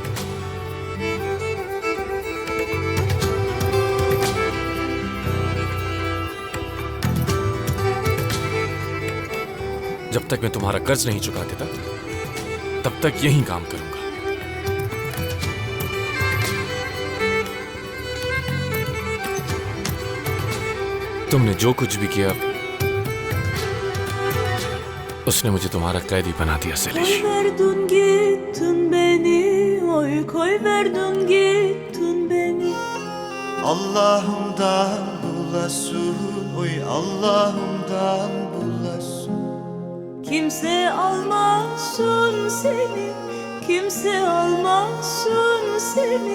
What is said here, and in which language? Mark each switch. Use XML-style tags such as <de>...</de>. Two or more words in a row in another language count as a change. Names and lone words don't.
<ur>جب تک میں تمہارا قرض نہیں چکا دیتا تب تک یہی کام کروں گا. تم نے جو کچھ بھی کیا اس نے مجھے تمہارا قیدی بنا دیا سیلش.</ur> <tr>Koy verdin gittin beni, oy koy verdin gittin beni. Allah'ımdan bulasın, oy Allah'ımdan bulasın. Kimse almasın seni, kimse almasın seni.</tr>